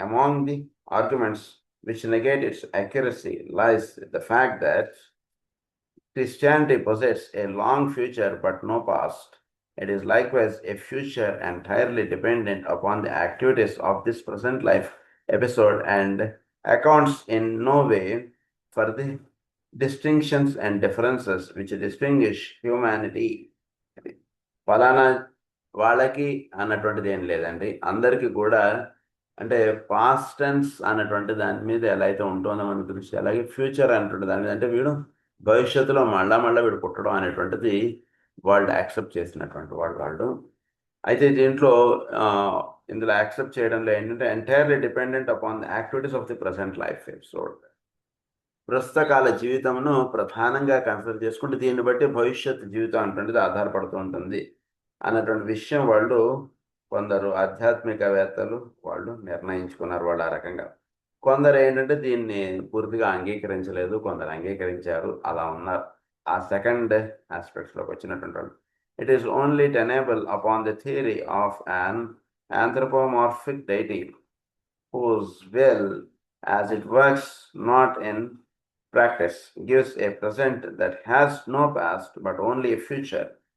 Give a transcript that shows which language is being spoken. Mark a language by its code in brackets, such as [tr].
[en] Among the arguments which negate its accuracy lies the fact that Christianity possesses a long future but no past. It is likewise a future entirely dependent upon the activities of this present life episode and accounts in no way for the distinctions and differences which distinguish humanity. [te] ఫలానా వాళ్ళకి అన్నటువంటిది ఏం లేదండి, అందరికీ కూడా. అంటే past tense అన్నటువంటి దాని మీద ఎలా అయితే ఉంటుందో మన దృష్టి, అలాగే ఫ్యూచర్ అన్నటువంటి దాని మీద అంటే వీడు భవిష్యత్తులో మళ్ళా వీడు పుట్టడం అనేటువంటిది వాళ్ళు యాక్సెప్ట్ చేసినటువంటి వాళ్ళు. అయితే దీంట్లో ఇందులో యాక్సెప్ట్ చేయడంలో ఏంటంటే [en] entirely dependent upon the activities of the present life episode, [te] ప్రస్తుత కాల జీవితంను ప్రధానంగా కన్సిడర్ చేసుకుంటే దీన్ని బట్టి భవిష్యత్ జీవితం అన్నటువంటిది ఆధారపడుతూ ఉంటుంది అన్నటువంటి విషయం వాళ్ళు కొందరు ఆధ్యాత్మికవేత్తలు వాళ్ళు నిర్ణయించుకున్నారు. వాళ్ళు ఆ రకంగా. కొందరు ఏంటంటే దీన్ని పూర్తిగా అంగీకరించలేదు, కొందరు అంగీకరించారు, అలా ఉన్నారు. ఆ సెకండ్ ఆస్పెక్ట్స్లోకి వచ్చినటువంటి వాళ్ళు. [en] It is only tenable upon the theory of an anthropomorphic deity whose will, as it works not in practice, gives a present that has no past but only a future.